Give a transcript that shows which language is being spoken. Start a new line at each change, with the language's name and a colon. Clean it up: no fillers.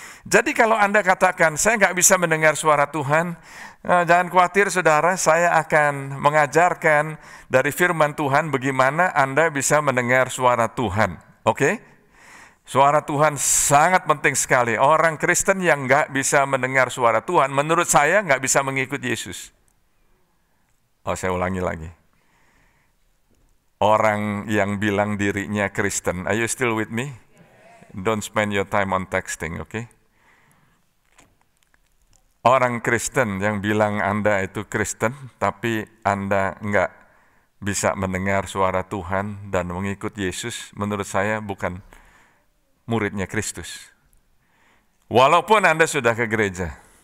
Indonesian: Jadi kalau Anda katakan, saya nggak bisa mendengar suara Tuhan, jangan khawatir saudara, saya akan mengajarkan dari firman Tuhan bagaimana Anda bisa mendengar suara Tuhan. Oke? Suara Tuhan sangat penting sekali. Orang Kristen yang nggak bisa mendengar suara Tuhan, menurut saya nggak bisa mengikut Yesus. Saya ulangi lagi. orang yang bilang dirinya Kristen.
English: Are you still with me? Don't spend your time on texting, okay?
Indonesian: Orang Kristen yang bilang Anda itu Kristen, tapi Anda nggak bisa mendengar suara Tuhan dan mengikut Yesus, menurut saya bukan muridnya Kristus. Walaupun Anda sudah ke gereja.